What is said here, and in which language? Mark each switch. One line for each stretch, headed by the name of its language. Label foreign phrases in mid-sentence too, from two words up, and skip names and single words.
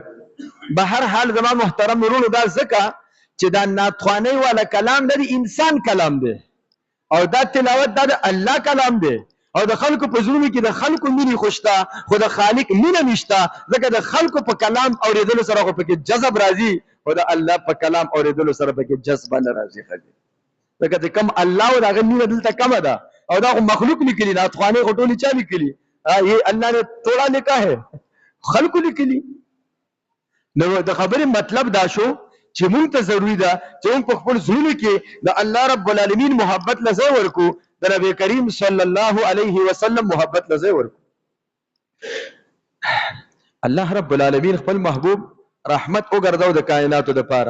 Pashto: به هر حال زما محترم ورونو دا ځکه چې دا نعتخوانۍ والا کلام دا د انسان کلام دی او دا تلاوت دا د الله کلام دی، او د خلکو په زړونو کې د خلکو مینې خو شته خو د خالق مینه نشته، ځکه د خلکو په کلام اورېدلو سره خو پکې جذب راځي او د الله په کلام اورېدلو سره پکې جذبه نه راځي. ځکه چې کم الله او د هغه مینه دلته کمه ده، او دا خو مخلوق لیکلي، نعتخوانۍ خو ټولې چا لیکلي؟
Urdu: یہ اللہ نے توڑا لکھا ہے،
Pashto: خلقو لیکلي. نو د خبرې مطلب دا شو چې مونږ ته ضروري ده چې مونږ په خپل زړونو کې د
Arabic: الله رب العالمین
Pashto: محبت له ځای ورکو، د نبی کریم
Arabic: صلی الله علیه وسلم
Pashto: محبت له ځای ورکو.
Arabic: الله رب العالمین
Pashto: خپل محبوب رحمت وګرځاو د کائناتو دپاره.